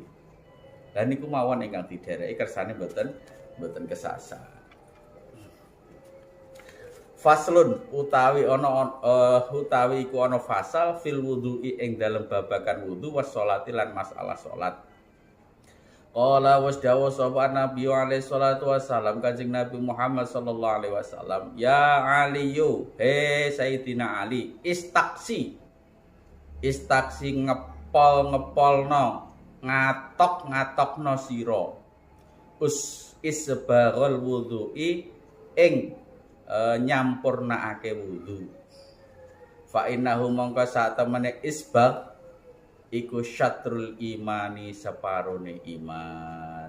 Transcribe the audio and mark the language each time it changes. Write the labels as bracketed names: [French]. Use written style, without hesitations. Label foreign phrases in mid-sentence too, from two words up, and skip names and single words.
[Javanese] Lah niku mawon ingkang didereki kersane mboten kesasar. Faslun utawi iku ana fasal [Arabic] fil wudu'i [Javanese] ing dalem babagan wudu [Arabic] was sholati [Javanese] lan masalah salat. [Arabic] Qala wasdawa [Javanese] sapa Nabi [Arabic] alaihi salatu wasallam [Javanese] Kanjeng Nabi Muhammad [Arabic] sallallahu alaihi wasallam, ya Aliyu, [Javanese] he Sayyidina Ali, istaksi ngepol-ngepolno, ngatok-ngatokno sira [Arabic] isbaghul wudu'i [Javanese] ing nyampurnaake wudu. [Arabic] Fa innahu [Javanese] mongko sak temene isbagh iku [Arabic] syatrul imani [Javanese] separone iman.